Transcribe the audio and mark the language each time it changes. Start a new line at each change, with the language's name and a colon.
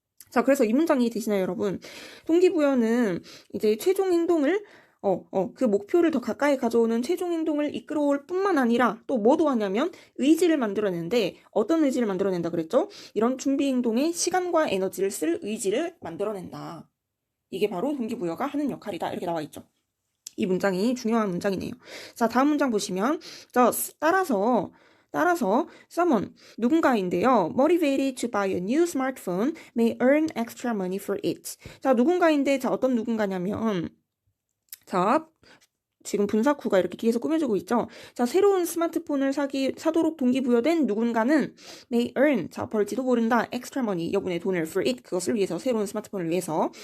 Korean: 자, 그래서 이 문장이 되시나요, 여러분? 동기부여는 이제 최종 행동을 그 목표를 더 가까이 가져오는 최종 행동을 이끌어올 뿐만 아니라 또 뭐도 하냐면 의지를 만들어내는데 어떤 의지를 만들어낸다 그랬죠? 이런 준비 행동에 시간과 에너지를 쓸 의지를 만들어낸다. 이게 바로 동기부여가 하는 역할이다. 이렇게 나와 있죠. 이 문장이 중요한 문장이네요. 자, 다음 문장 보시면 따라서 someone 누군가인데요.
English: motivated to buy a new smartphone may earn extra money for it.
Korean: 자, 누군가인데 자, 어떤 누군가냐면 자, 지금 분사구가 이렇게 뒤에서 꾸며주고 있죠. 자, 새로운 스마트폰을 사도록 동기부여된 누군가는
English: may earn,
Korean: 자, 벌지도 모른다,
English: extra money,
Korean: 여분의 돈을
English: for it,
Korean: 그것을 위해서, 새로운 스마트폰을 위해서.